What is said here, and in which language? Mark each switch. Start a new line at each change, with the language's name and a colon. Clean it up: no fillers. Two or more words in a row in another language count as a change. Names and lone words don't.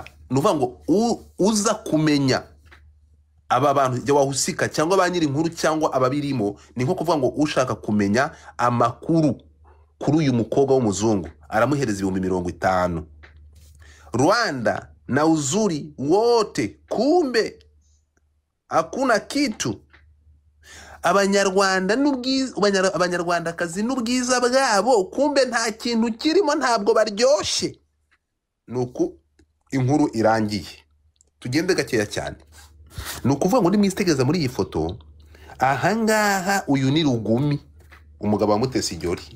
Kinyarwanda: Nuvuga ngo uza kumenya aba bantu wahusika cyangwa abanyiri inkuru cyangwa ababirimo ni nko kuvuga ngo ushaka kumenya amakuru kuri uyu mukobwa w'umuzungu aramuhereza 50,000.
Swahili: Rwanda na uzuri wote kumbe hakuna kitu.
Kinyarwanda: Abanyarwandakazi n'ubwiza bwabo kumbe nta kintu kirimo, ntabwo baryoshye. Nuko inkuru irangiye. Tugende gakeya cyane. Nukuvuga ngo nimwistegereza muri iyi foto ahangaha uyu ni Rugumi umugabo wa Mutesi Jolly.